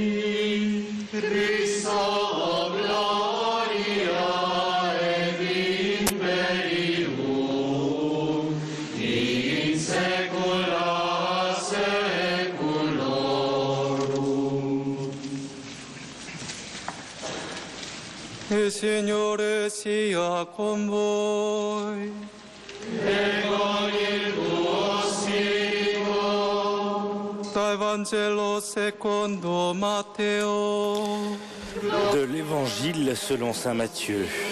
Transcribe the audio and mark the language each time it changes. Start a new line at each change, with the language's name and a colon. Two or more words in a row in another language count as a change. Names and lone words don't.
Latin: Christo gloria et imperium in saecula saeculorum.
Italian: Il Signore sia con voi. E con il tuo spirito. Dal Vangelo secondo Matteo.
French: De l'Évangile selon saint Matthieu.